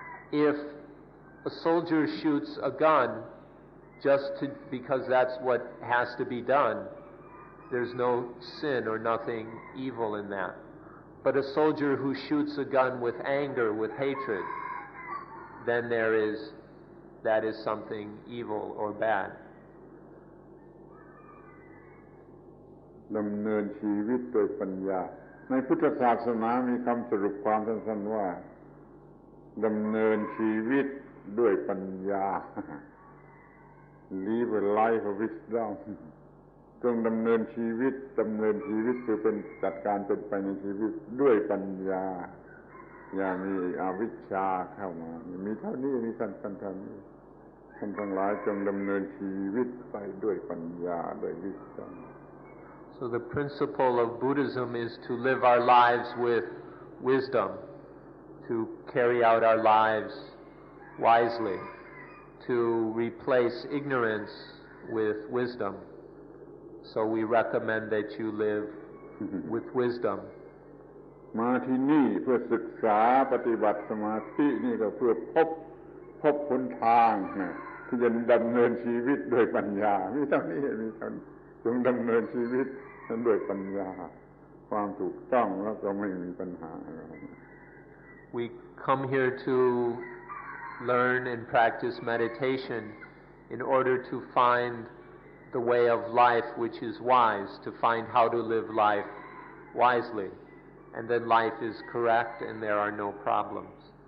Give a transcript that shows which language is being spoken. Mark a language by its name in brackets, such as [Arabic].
[English] If a soldier shoots a gun because that's what has to be done, there's no sin or nothing evil in that. But a soldier who shoots a gun with anger, with hatred, then there is that is something evil or bad. [Thai] ดำเนินชีวิตโดยปัญญาในพุทธศาสนามีคำสรุปความสั้นๆว่าดำเนินชีวิตด้วยปัญญา [English] Live a life of wisdom [Thai] จงดำเนินชีวิตคือเป็นจัดการเป็นไปในชีวิตด้วยปัญญาอย่ามีอวิชชาเข้ามามีเท่านี้มีท่านเท่านี้ท่านทั้งหลายจงดำเนินชีวิตไปด้วยปัญญาด้วยวิชา [English] So the principle of Buddhism is to live our lives with wisdom, to carry out our lives wisely, to replace ignorance with wisdom. So we recommend that you live with wisdom. [Thai] มาที่นี่เพื่อศึกษาปฏิบัติสมาธินี่ก็เพื่อพบหนทางที่จะดำเนินชีวิตด้วยปัญญามีเท่านี้จงดำเนินชีวิตด้วยปัญญาความถูกต้องแล้วก็ไม่มีปัญหาอะไร [English] We come here to learn and practice meditation in order to find the way of life which is wise, to find how to live life wisely, and then life is correct and there are no problems.